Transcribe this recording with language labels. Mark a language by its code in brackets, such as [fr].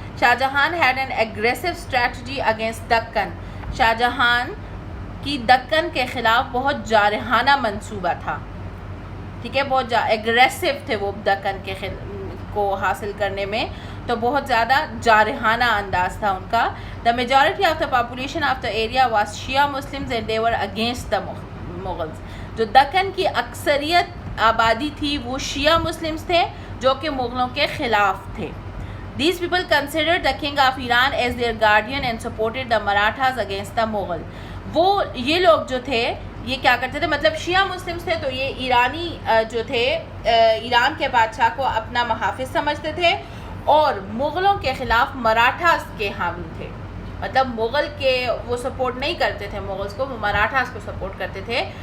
[en] Shah Jahan had an aggressive strategy against Deccan. [ur] Shah Jahan کی دکن کے خلاف بہت جارحانہ منصوبہ تھا. ٹھیک ہے، بہت ایگریسو تھے وہ دکن کے کو حاصل کرنے میں، تو بہت زیادہ جارحانہ انداز تھا ان کا. [en] The majority of the population of the area was Shia Muslims and they were against the Mughals. [ur] جو دکن کی اکثریت آبادی تھی وہ شیعہ مسلمز تھے جو کہ مغلوں کے خلاف تھے. [en] These people considered the king of Iran as their guardian and supported the Marathas against the Mughal. [ur] وہ یہ لوگ جو تھے یہ کیا کرتے تھے، مطلب شیعہ مسلمز تھے تو یہ ایرانی جو تھے ایران کے بادشاہ کو اپنا محافظ سمجھتے تھے اور مغلوں کے خلاف مراٹھاز کے حامی تھے. مطلب مغل کے وہ سپورٹ نہیں کرتے تھے مغلز کو، وہ مراٹھاز کو سپورٹ کرتے تھے.